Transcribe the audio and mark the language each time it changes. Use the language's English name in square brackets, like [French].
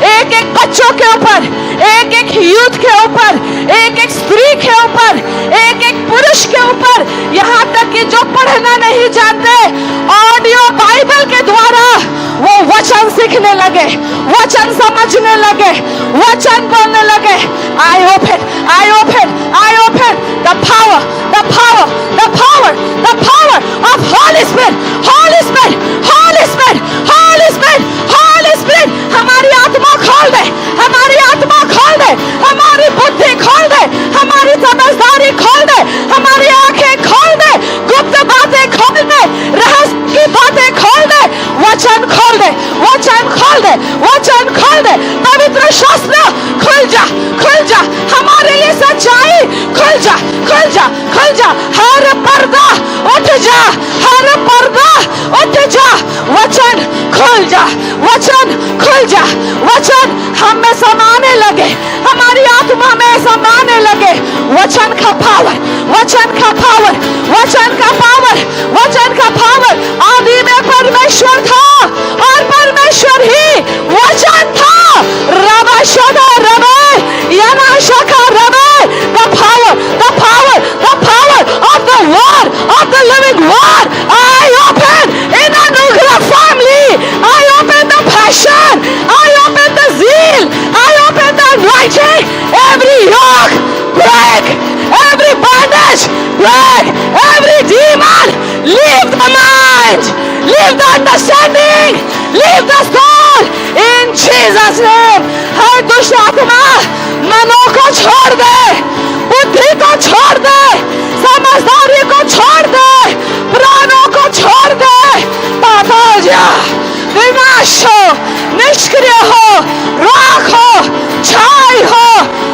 [Hindi] एक एक बच्चों के ऊपर, एक एक यूथ के ऊपर, एक एक स्त्री के ऊपर, एक एक पुरुष के ऊपर, यहाँ तक कि जो पढ़ना नहीं जानते, ऑडियो बाइबल के द्वारा वो वचन सीखने लगे, वचन समझने लगे, वचन बोलने लगे। [English] I open, I open, I open the power, the power, the power, the power of Holy Spirit, Holy Spirit, Holy Spirit, Holy Spirit, Holy Spirit। [Hindi] हमारी आत्मा खोल दे, हमारी आत्मा खोल दे, हमारी बुद्धि खोल दे, हमारी समझदारी खोल दे, हमारी आंखें खोल दे, गुप्त बातें खोल दे, रहस्य की बातें खोल दे। वचन खोल दे, वचन खोल दे, वचन खोल दे। पवित्र शास्त्र खुल जा, खुल जा, हमारे लिए सच्चाई खुल जा, खुल जा, खुल जा। हर पर्दा उठ जा, हर पर्दा उठ जा। वचन खुल जा, वचन खुल जा, वचन हम में समाने लगे, हमारी आत्मा में समाने लगे। वचन का पावर, वचन का पावर, वचन का पावर, वचन का पावर। आदि में परमेश्वर था और परमेश्वर ही वचन था। रबा शदा रबे याना शका रबे। [English] The power, the power, the power of the word, of the living word. I open in Anugrah family. I open the passion. I open the zeal. I open the anointing. Every yoke break, every bondage break, every demon leave the mind, leave the understanding, leave the soul in Jesus name। [Hindi] हर दुष्ट आत्मा मनों को छोड़ दे, बुद्धि को छोड़ दे, समझदारी को छोड़ दे, प्राणों को छोड़ दे। पाप हो जा, विनाश हो, निष्क्रिय हो, राख हो, छाई हो।